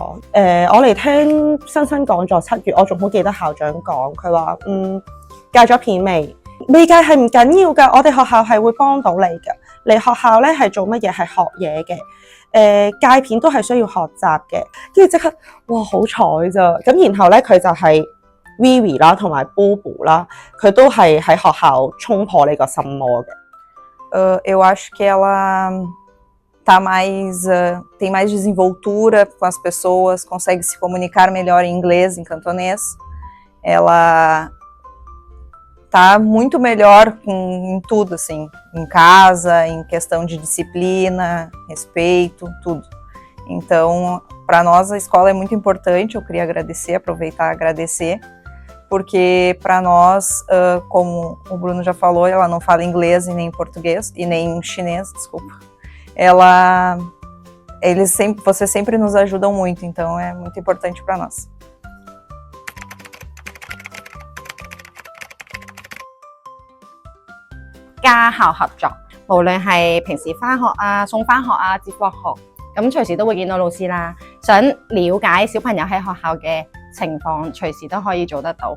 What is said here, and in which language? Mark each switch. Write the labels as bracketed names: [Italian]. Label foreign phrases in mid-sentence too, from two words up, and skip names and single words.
[Cantonese] 我嚟聽新講座7月，我仲好記得校長講，佢話戒咗片未戒係唔緊要㗎，我哋學校係會幫到你㗎。嚟學校咧係做乜嘢？係學嘢嘅。戒片都係需要學習嘅。跟住即刻，哇好彩咋！咁然後咧佢就係 Vivi 啦，同埋 Bubu 啦，佢都係喺學校衝破呢個心魔嘅。 [Portuguese] Eu acho que ela tem mais desenvoltura com as pessoas, consegue se comunicar melhor em inglês, em cantonês. Ela tá muito melhor em tudo, assim, em casa, em questão de disciplina, respeito, tudo. Então, para nós a escola é muito importante, eu queria aproveitar e agradecer, porque para nós, como o Bruno já falou, ela não fala inglês e nem português, e nem chinês, desculpa. Vocês sempre nos ajudam muito, então é muito importante para nós. [Cantonese] 家校合作，無論係平時返學啊、送返學啊、接放學，咁隨時都會見到老師啦。想了解小朋友喺學校嘅情況，隨時都可以做得到。